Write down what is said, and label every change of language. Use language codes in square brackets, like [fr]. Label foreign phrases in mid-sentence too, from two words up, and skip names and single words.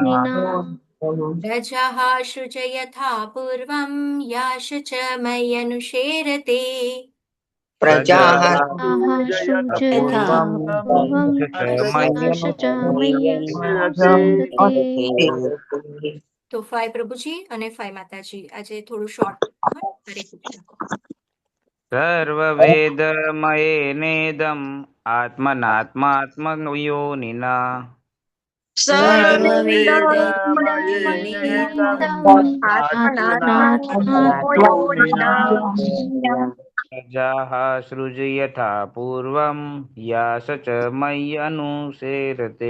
[sa] प्रजः सृजयथा पूर्वं याश च मय्यनुशेरते प्रजाः सृजयथा पूर्वम् मय्यनुसेरते [gu] તો ફાય પ્રભુજી અને ફાય માતાજી આજે થોડું શોર્ટ હરે કૃષ્ણ [sa] सर्ववेदमयेनेदम् आत्मनात्मात्मयोनिना सर्ववेदमयेनेदम् आत्मनात्मयोनिनाम् प्रजाः सृजयथा पूर्वं यास च मय्यनुसेरते